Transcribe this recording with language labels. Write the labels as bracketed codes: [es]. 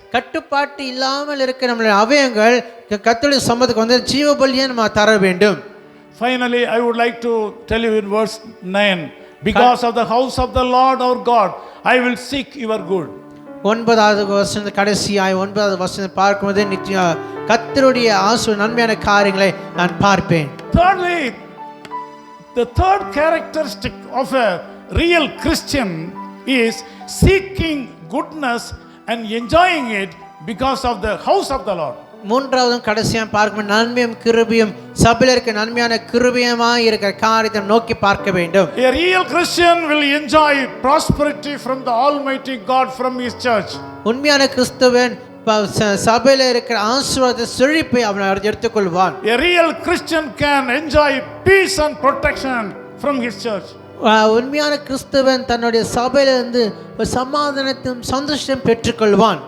[ta] கட்டுப்பாட்டு இல்லாமல் இருக்க நம்மளுடைய அவயங்கள் கர்த்தருடைய சமூகத்துக்கு வந்து ஜீவபலியா நம்ம தர வேண்டும். [en] Finally, I would like to tell you in verse 9, because of the house of the Lord our God, I will seek your good. [ta] 9வது வசனம் கடைசியாய் 9வது வசனம் பார்க்கும்போது நிச்சயம் கர்த்தருடைய நன்மையான காரியங்களை நான் பார்ப்பேன். [en] Thirdly, the third characteristic of a real Christian is seeking goodness and enjoying it because of the house of the Lord. [ta] மூன்றாவதும் கடைசியாக பார்க்கும் நன்மையும் கிருபையும் சபையில் இருக்க நன்மையான கிருபையுமாய் இருக்கிற காரியத்தை நோக்கி பார்க்க வேண்டும். [en] A real Christian will enjoy prosperity from the Almighty God from His church. [ta] உண்மையான கிறிஸ்தவன் சபையில் இருக்கிற ஆசீர்வாத செழிப்பை அவன் எடுத்துக்கொள்வான். [en] A real Christian can enjoy peace and protection from his church. [ta] உண்மையான கிறிஸ்தவன் தன்னுடைய சபையிலிருந்து சமாதானத்தையும் சந்தோஷம் பெற்றுக்கொள்வான்.